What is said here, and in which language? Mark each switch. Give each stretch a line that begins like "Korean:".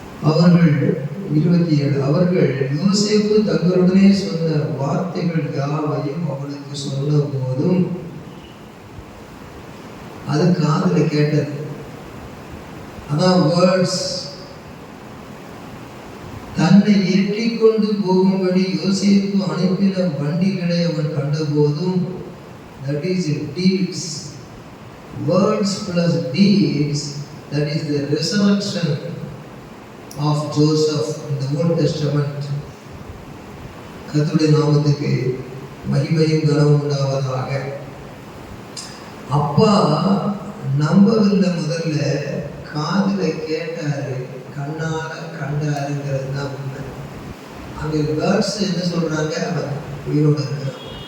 Tamil: அவர்கள் 27, அவர்கள் யோசேப்பு தங்களுடனே சொன்ன வார்த்தைகள் யாவையும் அவனுக்கு சொன்ன போதும் அது காதில் கேட்டது. அதான் வேர்ட்ஸ். தன்னை ஏற்றிக்கொண்டு போகும்படி யோசேப்பு அனுப்பின வண்டிகளை அவன் கண்டபோதும், that is deeds.
English: Words plus deeds, that is the resurrection of Joseph in the Old Testament.
Tamil: கர்த்தருடைய நாமத்துக்கு மகிமையும் கனமும் உண்டாவதாக. அப்பா நம்பவில்லை, முதல்ல காதுல கேட்டாரு, கண்ணால கண்டாருங்கிறது தான் உண்மை. அங்கே வேர்ட்ஸ் என்ன சொல்றாங்க, அவன் உயிரோடு இருக்கிறான்.